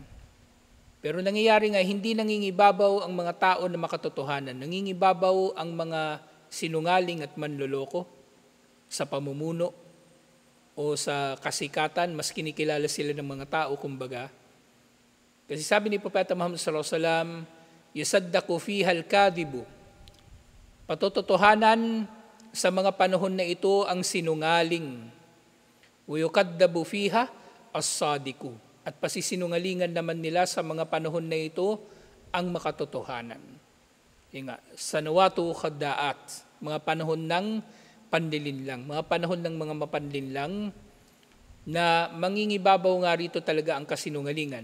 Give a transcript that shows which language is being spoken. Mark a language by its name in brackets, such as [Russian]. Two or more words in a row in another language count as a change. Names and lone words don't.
[Filipino] Pero nangyayari nga, hindi nangingibabaw ang mga tao na makatotohanan. Nangingibabaw ang mga sinungaling at manloloko sa pamumuno o sa kasikatan, mas kinikilala sila ng mga tao, kumbaga. Kasi sabi ni Propeta Muhammad [Arabic] صلى الله عليه وسلم, يصدق فيها الكاذب. [Filipino] Patototohanan sa mga panahon na ito ang sinungaling. [Arabic] ويكذب فيها الصادق. [Filipino] At pasisinungalingan naman nila sa mga panahon na ito ang makatotohanan. Yung nga, [Arabic] سنوات خداعات, [Filipino] mga panahon ng panlilinlang, mga panahon ng mga mapanlinlang na mangingibabaw nga rito talaga ang kasinungalingan.